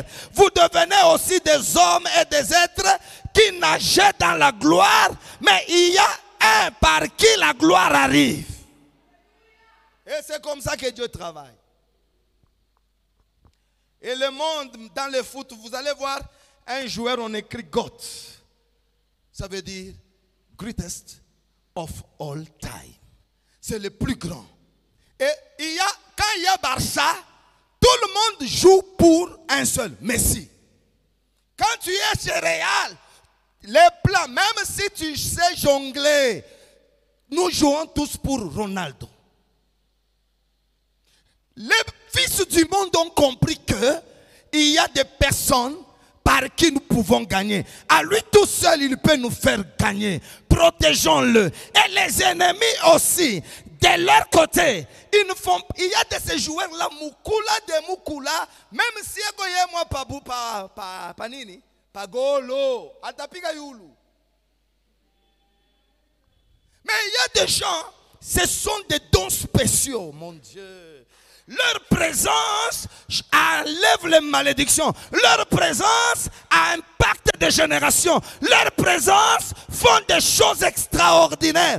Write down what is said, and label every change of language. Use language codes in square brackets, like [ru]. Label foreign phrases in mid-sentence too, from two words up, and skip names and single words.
[fr] Vous devenez aussi des hommes et des êtres qui nageaient dans la gloire, mais il y a un par qui la gloire arrive. Et c'est comme ça que Dieu travaille. Et le monde, dans le foot, vous allez voir un joueur, on écrit GOAT. Ça veut dire [en] greatest of all time. [fr] C'est le plus grand. Et quand il y a Barça, tout le monde joue pour un seul, Messi. Quand tu es chez Real, les plans, même si tu sais jongler, nous jouons tous pour Ronaldo. Les fils du monde ont compris qu'il y a des personnes par qui nous pouvons gagner. À lui tout seul, il peut nous faire gagner. Protégeons-le. Et les ennemis aussi, de leur côté, il y a de ces joueurs-là, Mukula, même si moi panini, [sw] pagolo, atapiga yulu. [fr] Mais il y a des gens, ce sont des dons spéciaux, mon Dieu. Leur présence enlève les malédictions. Leur présence impacte des générations. Leur présence font des choses extraordinaires.